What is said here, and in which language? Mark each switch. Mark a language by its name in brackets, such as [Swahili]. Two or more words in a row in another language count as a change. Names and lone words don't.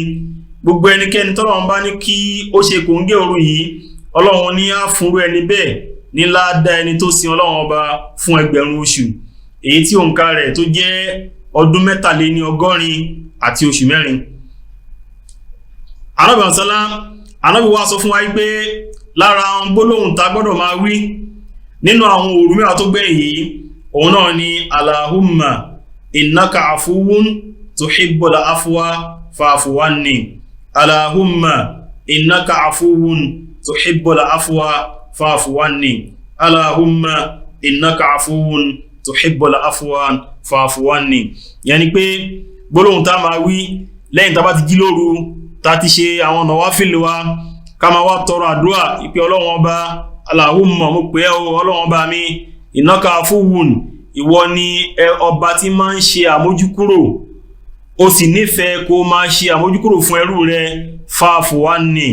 [Yoruba] Gbogbo ẹnikẹ́ni tọ́lọ́run bá ní kí ó ṣe kòńgẹ́ òru yìí, Ọlọ́run ní á fúnrú ẹni bẹ́ẹ̀ ní ládá ẹni tó sin Ọlọ́run Ọba fún ẹgbẹ̀rún oṣù, èyí tí òǹkà rẹ̀ tó jẹ́ ọdún 180 àti oṣù 4. Ànábì sallam, Ànábì wá sọ fún wa pé lára àwọn gbólóhùn tá gbọ́dọ̀ máa wí nínú àwọn òru mẹ́wàá tó gbẹ̀yìn yìí, òun náà ni [Arabic] اللهم إنك عفو تحب العفو فاعف عني. اللهم إنك عفو تحب العفو فاعف عني. اللهم إنك عفو تحب العفو فاعف عني. [Yoruba] Yẹni pé gbólóhùn tá máa wí lẹ́yìn tá bá ti jí lóru, tá ti ṣe àwọn nawafil wa, ká máa wá tọrọ àdúrà ìpé Ọlọ́run Ọba, Allahumma mo pè ẹ́ o Ọlọ́run Ọba mi, [Arabic] إنك عفو, [Yoruba] ìwọ ni ọba tí máa ń ṣe àmójúkúrò, ó sì nífẹ̀ẹ́ kó máa ṣe àmójúkúrò fún ẹrú rẹ, [Arabic] فاعف عني.